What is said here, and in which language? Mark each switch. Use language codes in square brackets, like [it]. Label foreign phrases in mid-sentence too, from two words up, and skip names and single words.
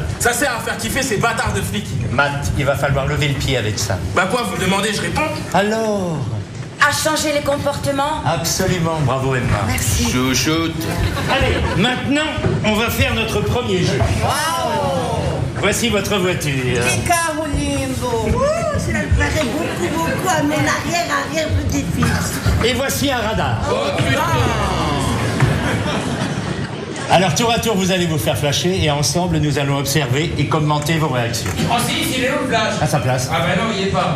[fr] Ça sert à faire kiffer ces bâtards de flics. Matt, il va falloir lever le pied avec ça. Bah quoi, vous me demandez, je réponds. Alors? À changer les comportements. Absolument, bravo Emma. Merci. Chouchoute. Allez, maintenant, on va faire notre premier jeu. Voici votre voiture. [pt] Que carro lindo! [fr] Cela me plairait beaucoup à mon arrière-arrière-petit-fils. Et voici un radar. Alors, tour à tour, vous allez vous faire flasher et ensemble, nous allons observer et commenter vos réactions. Francis, il est où le flash? À sa place. Ah ben non, il y est pas.